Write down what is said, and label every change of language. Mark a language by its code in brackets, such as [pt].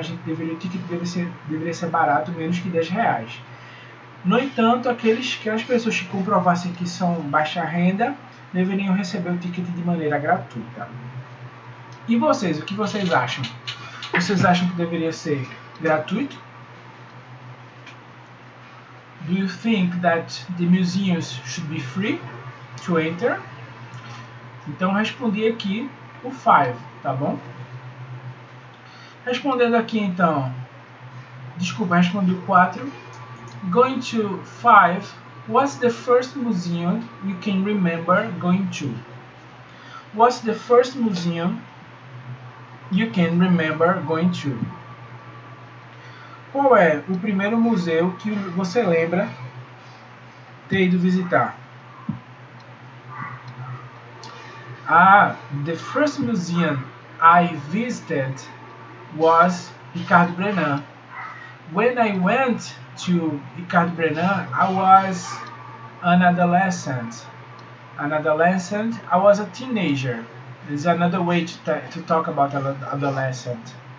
[pt] O ticket deveria ser barato, menos que 10 reais. No entanto, aquelas pessoas que comprovassem que são baixa renda deveriam receber o ticket de maneira gratuita. E vocês, o que vocês acham? Vocês acham que deveria ser gratuito? [en] Do you think that the museums should be free to enter? [pt] Então respondi aqui o 5, tá bom? Respondendo aqui então, desculpa, respondi o 4. [en] Going to 5, what's the first museum you can remember going to? What's the first museum you can remember going to? [pt] Qual é o primeiro museu que você lembra ter ido visitar? [en] The first museum I visited was Ricardo Brenan. When I went to Ricardo Brenan, I was an adolescent. I was a teenager. There's another way to talk about adolescent.